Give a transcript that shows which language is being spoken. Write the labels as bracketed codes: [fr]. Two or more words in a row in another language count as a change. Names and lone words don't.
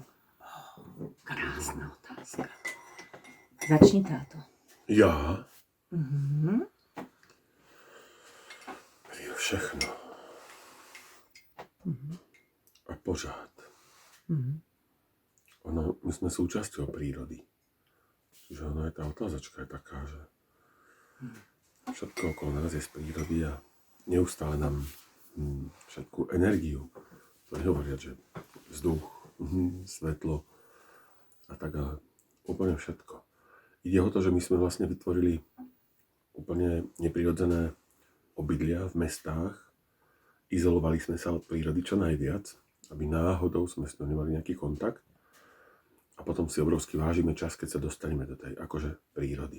[cs] Krásná otázka. Začni, táto. Já? Mhm. Jo, všechno. A pořád. Ono, my jsme součástí přírody. [sk] Že ono je ta otázočka je taká, že všetko okolo nás je z prírody a neustále nám všetku energiu, to nehovoria, že vzduch, svetlo a tak, ale úplne všetko. Ide o to, že my sme vlastne vytvorili úplne neprirodzené obydlia v mestách, izolovali sme sa od prírody čo najviac, aby náhodou sme s ňou nemali nejaký kontakt a potom si obrovsky vážime čas, keď sa dostaneme do tej akože prírody.